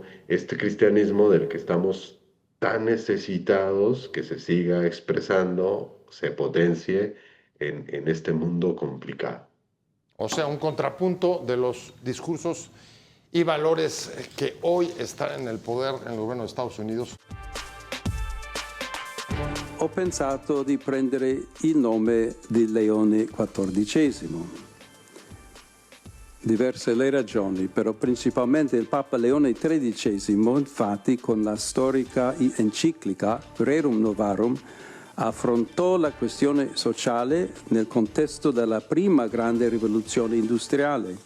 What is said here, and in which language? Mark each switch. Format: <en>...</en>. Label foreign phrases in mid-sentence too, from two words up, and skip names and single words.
<es>Este cristianismo del que estamos tan necesitados que se siga expresando, se potencie en este mundo complicado. O sea, un contrapunto de los discursos y valores che hoy están en el poder en el</es> <it>governo degli Stati Uniti. Ho pensato di prendere il nome di Leone XIV. Diverse le ragioni, però principalmente il Papa Leone XIII, infatti, con la storica enciclica Rerum Novarum, affrontò la questione sociale nel contesto della prima grande rivoluzione industriale.</it>